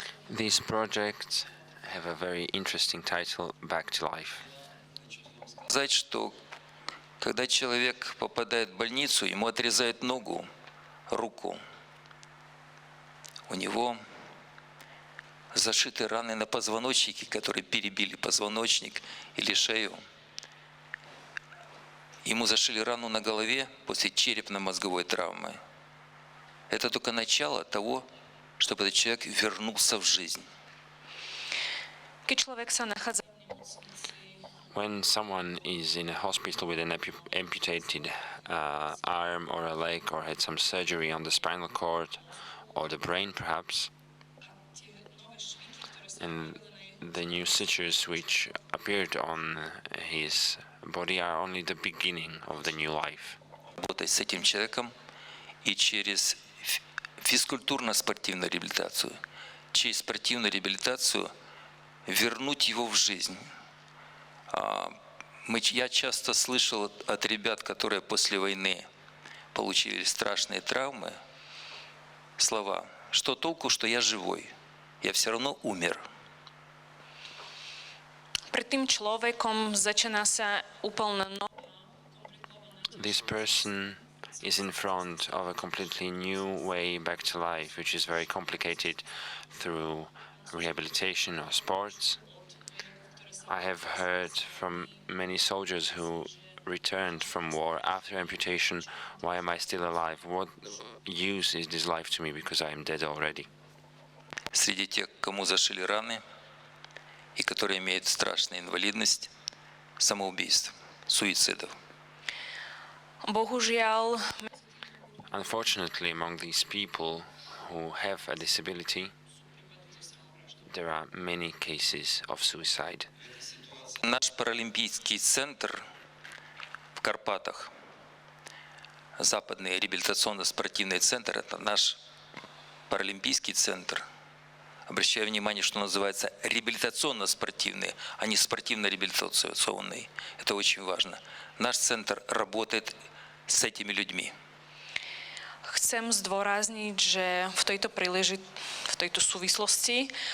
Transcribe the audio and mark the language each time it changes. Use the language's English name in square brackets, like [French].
[English] These projects have a very interesting title, Back to Life. [Russian] Сказать, что когда человек попадает в больницу, ему отрезают ногу, руку, у него зашиты раны на позвоночнике, которые перебили позвоночник или шею. Ему зашили рану на голове после черепно-мозговой травмы. Это только начало того, чтобы этот человек вернулся в жизнь. [Slovak] keď človek sa nachádza [English] When someone is in a hospital with an amputated arm or a leg or had some surgery on the spinal cord or the brain perhaps, and the new sutures which appeared on his body are only the beginning of the new life. [Russian] Работать с этим человеком и через физкультурно-спортивную реабилитацию, через спортивную реабилитацию вернуть его в жизнь. Я часто слышал от ребят, которые после войны получили страшные травмы, слова: «Что толку, что я живой? Я все равно умер». [Slovak] pred tým človekom začína sa úplne [English] This person is in front of a completely new way back to life, which is very complicated through rehabilitation or sports. I have heard from many soldiers who returned from war after amputation, why am I still alive? What use is this life to me because I am dead already? [Russian] Среди тех, кому зашили раны и которые имеют страшную инвалидность, самоубийств, суицидов. [Slovak] bohužiaľ [English] Unfortunately, among these people who have a disability, there are many cases of suicide. [Russian] Наш паралимпийский центр в Карпатах, западный реабилитационно-спортивный центр, это наш паралимпийский центр. Обращаю внимание, что называется реабилитационно-спортивный, а не спортивно-реабилитационный. Это очень важно. Наш центр работает с этими людьми. [Slovak] chcem zdôrazniť, že v tejto súvislosti